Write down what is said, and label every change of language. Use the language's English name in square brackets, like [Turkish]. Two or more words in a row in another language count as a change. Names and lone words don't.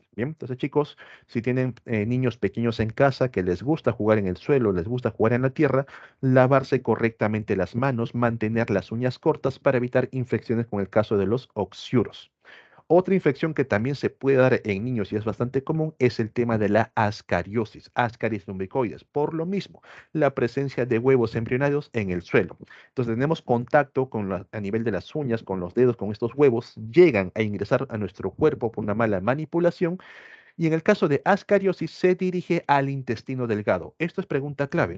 [Spanish] Bien, entonces chicos, si tienen niños pequeños en casa que les gusta jugar en el suelo, les gusta jugar en la tierra, lavarse correctamente las manos, mantener las uñas cortas para evitar infecciones con el caso de los oxiuros. Otra infección que también se puede dar en niños y es bastante común es el tema de la ascariosis, Ascaris lumbricoides. Por lo mismo, la presencia de huevos embrionados en el suelo. Entonces tenemos contacto con a nivel de las uñas, con los dedos, con estos huevos, llegan a ingresar a nuestro cuerpo por una mala manipulación y en el caso de ascariosis se dirige al intestino delgado. Esto es pregunta clave.